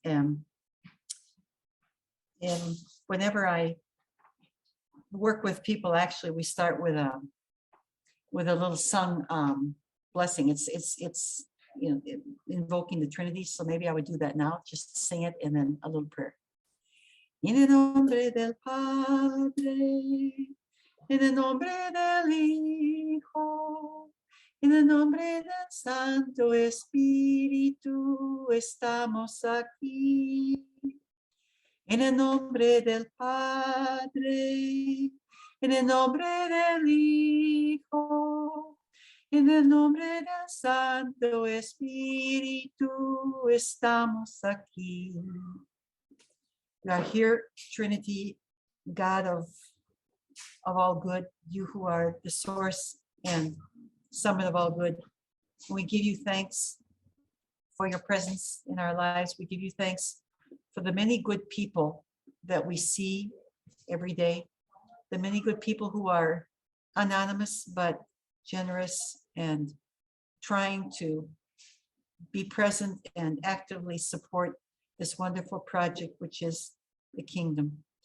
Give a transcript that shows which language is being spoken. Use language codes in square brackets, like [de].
[en] And whenever I work with people, actually, we start with a little sung blessing. It's invoking the Trinity. So maybe I would do that now. Just sing it and then a little prayer. [es] En el nombre del Padre, en el nombre del Hijo, en el nombre del Santo Espíritu, estamos aquí. En el nombre del Padre, en el nombre del Hijo, en el nombre del Santo Espíritu, estamos aquí. [en] We are here, Trinity, God of all good, you who are the source and summit of all good. We give you thanks for your presence in our lives. We give you thanks for the many good people that we see every day, the many good people who are anonymous but generous and trying to be present and actively support this wonderful project, which is the kingdom.